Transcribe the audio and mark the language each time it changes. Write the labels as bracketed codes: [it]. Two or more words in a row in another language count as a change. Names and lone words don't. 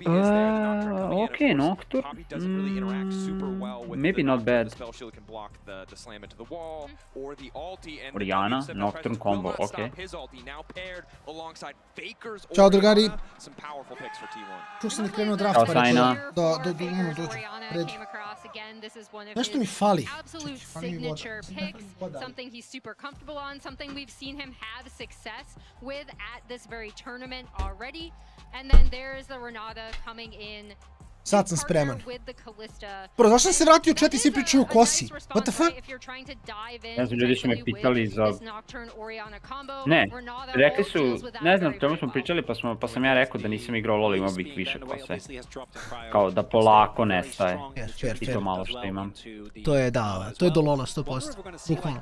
[en] Okay, Nocturne. Maybe not bad. Oriana, Nocturne combo, okay. [sr] Ćao drugari. Tu sam ih krenuo draft. Ćao Sajna. Dođu. Nešto mi fali. [en] Absolute signature picks, something he's super comfortable on, something we've seen him have success with at this very tournament already. And then there's the Renata coming in. [sr] Sad sam spreman. Bro, zašto sam se vratio u chat i svi pričaju o kosi? [en] What the fuck? [sr] Ne znam, ljudi su me pitali za... Ne, rekli su, ne znam čemu smo pričali pa sam ja rekao da nisam igrao LoL, imao bih više kose. Kao da polako nestaje. I to malo što imam. To je da, to je do LoLa 100%. Bukvalno.